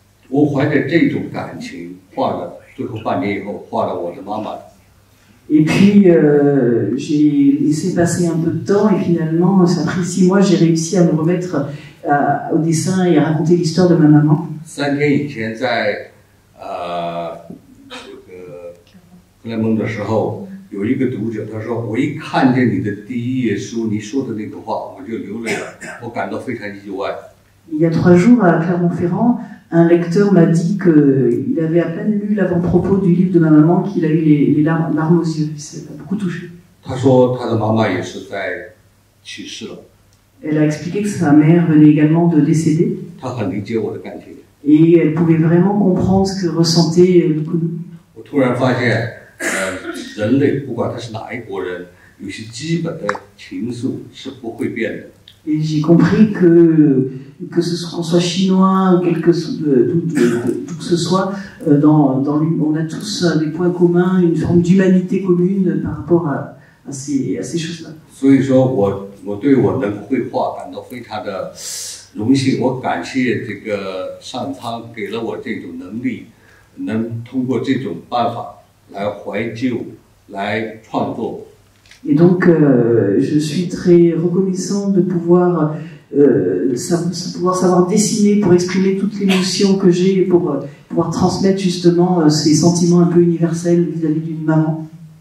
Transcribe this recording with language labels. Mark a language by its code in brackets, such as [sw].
[zh] 我怀着这种感情画了，最后半年以后画了我的妈妈。 [fr] Et puis, j'ai laissé passer un peu de temps et finalement, ça a pris 6 mois, j'ai réussi à me remettre au dessin et à raconter l'histoire de ma maman. [zh] 3天以前在这个克莱蒙的时候，有一个读者他说，我一看见你的第一页书，你说的那个话，我就流泪了，我感到非常意外。 [fr] Il y a 3 jours à Clermont-Ferrand, un lecteur m'a dit qu'il avait à peine lu l'avant-propos du livre de ma maman qu'il a eu les larmes aux yeux. Ça m'a beaucoup touché. [zh] 他说他的妈妈也是在去世了。 [fr] Elle a expliqué que sa mère venait également de décéder. [zh] 他很理解我的感情。 [fr] Et elle pouvait vraiment comprendre ce que ressentait Nicodou. [zh] 我突然发现，人类不管他是哪一国人，有些基本的情愫是不会变的。 [fr] Et j'ai compris que qu'on soit chinois ou d'où que ce soit, on a tous des points communs, une forme d'humanité commune par rapport à ces choses-là. [zh] 所以说我对我能绘画感到非常的荣幸，我感谢这个上苍给了我这种能力，能通过这种办法来怀旧，来创作。 [fr] Et donc, je suis très reconnaissant de pouvoir savoir dessiner pour exprimer toutes les émotions que j'ai et pour pouvoir transmettre justement ces sentiments un peu universels vis-à-vis d'une maman.